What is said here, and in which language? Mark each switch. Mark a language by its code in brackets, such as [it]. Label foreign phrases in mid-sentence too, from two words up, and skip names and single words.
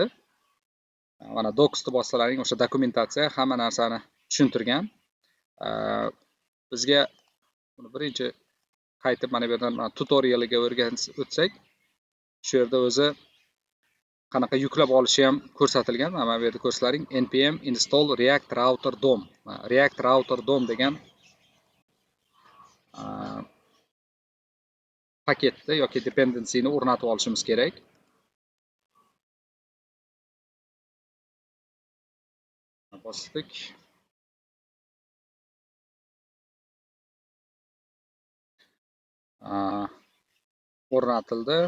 [uz] Mana docsni bossalaring, o'sha dokumentatsiya hamma narsani tushuntirgan. Bizga buni birinchi qaytib mana bu yerdan tutorialiga o'tsak, shu yerda o'zi qanaqa yuklab olishi ham ko'rsatilgan. Mana bu yerda ko'rsalaring [en] npm install react router dom. [uz] React router dom degan paketni yoki dependencyni o'rnatib olishimiz kerak. Bosdik. O'rnatildi.